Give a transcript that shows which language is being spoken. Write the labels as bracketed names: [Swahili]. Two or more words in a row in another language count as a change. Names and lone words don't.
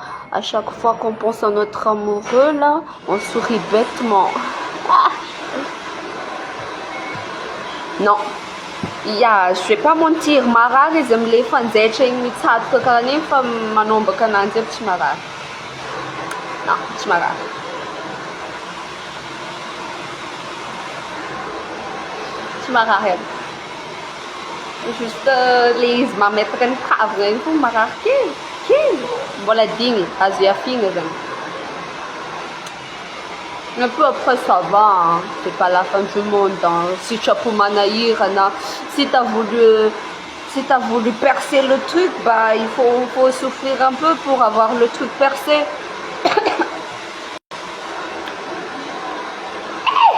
[French] À chaque fois qu'on pense à notre amoureux, là, on sourit bêtement. Ah! Non. Yeah, je vais pas mentir, [Malagasy] marary izy am'le fanjaitra igny mitsatoka karaha an'igny fa manombaka ananjy aby tsy marary. Non, tsy marary. Tsy marary aby. [French] Juste le [Malagasy] izy mametaka ny kavina igny fo marary kely mbola digny azo iafina zany. [French] Un peu après ça va, hein. C'est pas la fin du monde. Hein. Si tu as pour manahirana, si tu as voulu percer le truc, bah il faut souffrir un peu pour avoir le truc percé. Hey!